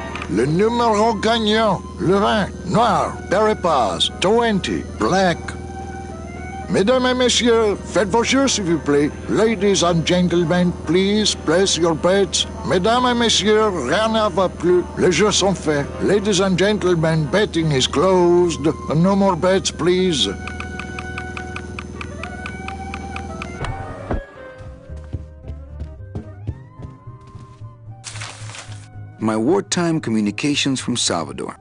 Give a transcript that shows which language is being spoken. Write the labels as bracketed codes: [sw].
[fr] Le numéro gagnant, le vin, noir, Berry-Pass, 20, black. Mesdames et messieurs, faites vos jeux s'il vous plaît. [en] Ladies and gentlemen, please place your bets. [fr] Mesdames et messieurs, rien ne va plus. Les jeux sont faits. [en] Ladies and gentlemen, betting is closed. No more bets, please. My wartime communications from Salvador.